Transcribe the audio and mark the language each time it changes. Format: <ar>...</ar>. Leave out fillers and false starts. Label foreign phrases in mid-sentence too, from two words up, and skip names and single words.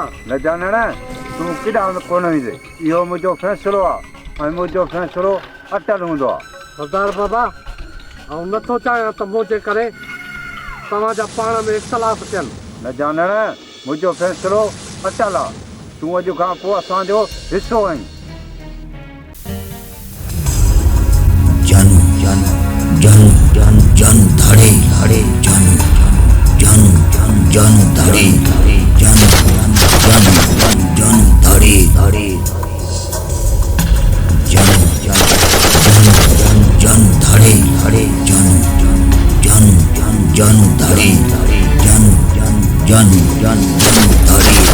<sd>न जानण तूं केॾांहुं कोन वेंदे। इहो मुंहिंजो फ़ैसिलो आहे ऐं मुंहिंजो फ़ैसिलो अटल हूंदो आहे। सरदार बाबा ऐं नथो चाहियां त मुंहिंजे करे तव्हांजा पाण में इख़्तिलाफ़ थियनि। न जानण मुंहिंजो फ़ैसिलो अटल आहे। तूं अॼु खां पोइ असांजो हिसो आहीं। जानू जानू जानू जानू जानू धाड़े धाड़े जानू जानू जानू जानू धाड़े जानू जानू जानू धाड़े धाड़े जानू जानू जानू जानू धाड़े धाड़े जानू जानू जानू जानू धाड़े जानू जानू जानू धाड़े</sd>